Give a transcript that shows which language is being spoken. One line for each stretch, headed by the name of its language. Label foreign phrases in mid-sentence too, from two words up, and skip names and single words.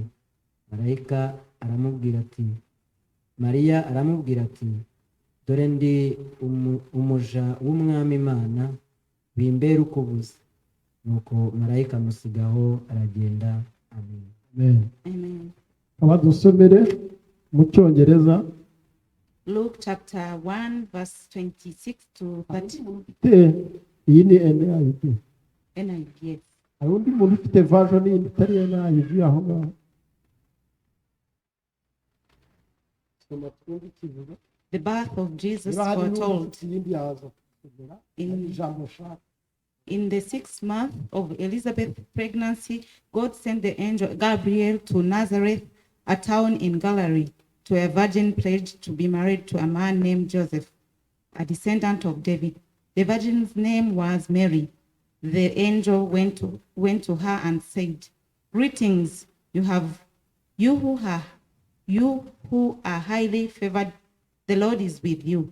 Kinyarwanda: Marayika aramubwira ati, Mariya aramubwira ati, dore ndi umuja w'umwami Imana, bimbere uko uvuze. Nuko marayika amusigaho aragenda. Amen. Amen. Amen. Abadusomere mu Cyongereza.
English: Luke chapter 1 verse 26 to 30.
Kinyarwanda: Iyi ni NIV. NIV, yes. Hari undi muntu ufite version yindi itari NIV aho ngaho? Soma twumve ikivuga.
English: The birth of Jesus
Kinyarwanda: Niba hari n'undi
English: foretold.
Kinyarwanda: ufite iyindi yaza kuvuga. Ijambo shaka.
English: In the 6th month of Elizabeth's pregnancy, God sent the angel Gabriel to Nazareth, a town in Galilee, to a virgin pledged to be married to a man named Joseph, a descendant of David. The virgin's name was Mary. The angel went to her and said, greetings, you who are highly favored, the Lord is with you.